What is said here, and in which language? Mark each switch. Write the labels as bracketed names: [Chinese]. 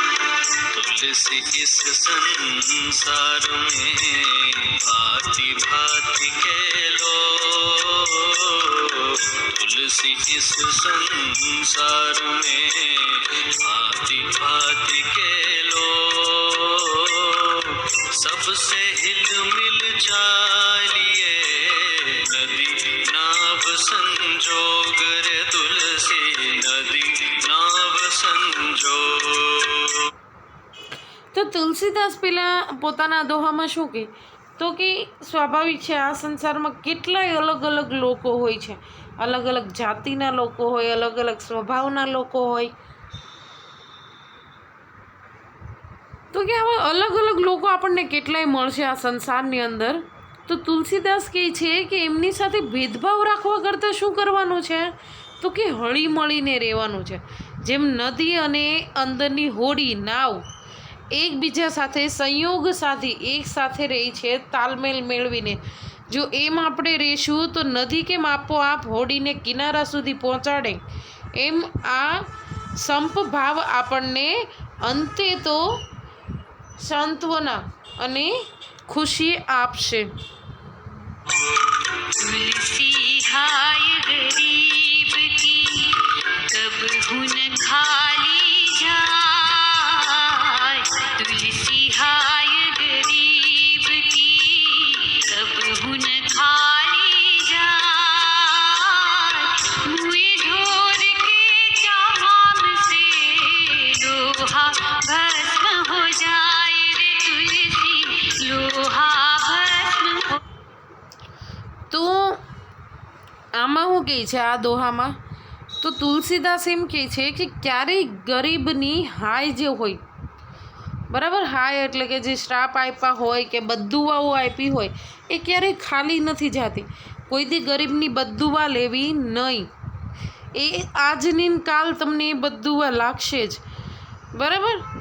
[Hindi] तुलसी इस संसार में भांति भांति के लोग, तुलसी इस संसार में भांति भांति के लोग, सबसे हिल मिल चालिए नदी नाव संजोग रे तुलसी नदी नाव संजोग. [Gujarati] તો તુલસીદાસ પેલા પોતાના દોહામાં શું કહે? તો કે સ્વાભાવિક છે આ સંસારમાં કેટલાય અલગ અલગ લોકો હોય છે, અલગ અલગ જાતિના લોકો હોય, અલગ અલગ સ્વભાવના લોકો હોય. તો કે આવા અલગ અલગ લોકો આપણને કેટલાય મળશે આ સંસારની અંદર. તો તુલસીદાસ કહે છે કે એમની સાથે ભેદભાવ રાખવા કરતાં શું કરવાનું છે? તો કે હળી મળીને રહેવાનું છે. જેમ નદી અને અંદરની હોડી નાવ એકબીજા સાથે સંયોગ સાધી એક સાથે રહી છે તાલમેલ મેળવીને. જો એમ આપણે રહીશું તો નદી કેમ આપોઆપ હોડીને કિનારા સુધી પહોંચાડે, એમ આ સંપ ભાવ આપણને અંતે તો સાંત્વના અને ખુશી આપશે. [Hindi] तुलसी हाय गरीब की कब हुन खाली जाए, तुलसी हाय गरीब की कब हुन खाली जाए, मुए ढोर के चाम से लोहा भस्म हो जाए रे तुलसी लोहा भस्म हो. [Gujarati] તો આમાં શું કહે છે આ દોહામાં? તો તુલસીદાસ એમ કહે છે કે ક્યારેય ગરીબની હાય જે હોય, બરાબર, હાય એટલે કે જે શ્રાપ આપ્યા હોય કે બદુવાઓ આપી હોય એ ક્યારેય ખાલી નથી જતી. કોઈથી ગરીબની બદુવા લેવી નહીં. એ આજની કાલ તમને એ બદુવા લાગશે જ, બરાબર.